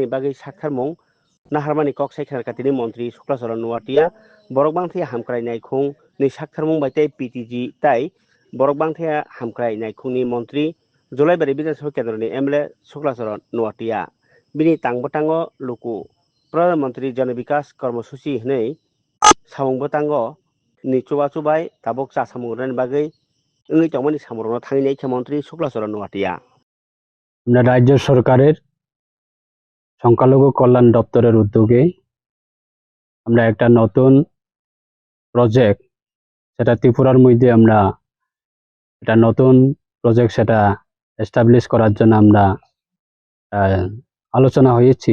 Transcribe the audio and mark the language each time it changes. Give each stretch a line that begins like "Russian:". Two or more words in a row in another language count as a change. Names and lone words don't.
Kok Borok: बागै साखारमुं नाहारमानि कक साइखार कातिनि मंत्री शुक्लाचरण नुवाटिया बरकबांथि हामक्रायनाय खुं नि साखारमुं बायते पीटीजी ताई बरकबांथि हामक्रायनाय खुंनि मंत्री जुलाई बारि विधानसभा केन्द्रनि एमएलए शुक्लाचरण नुवाटिया बिनि तांबतांगो लुकु प्रधानमंत्री जन विकास कर्मसूची हिनै सामुंबतांगो नि चुबाचुबाय ताबक चासामुंगरनि बागै ओंगै तमनि सामरनो थांनाय खे मंत्री शुक्लाचरण नुवाटिया
Bangla: রাজ্য সরকারের সংখ্যালঘু কল্যাণ দপ্তরের উদ্যোগে আমরা একটা নতুন প্রজেক্ট সেটা ত্রিপুরার মধ্যে আমরা একটা নতুন প্রজেক্ট সেটা এস্টাবলিশ করার জন্য আমরা আলোচনা হয়েছি।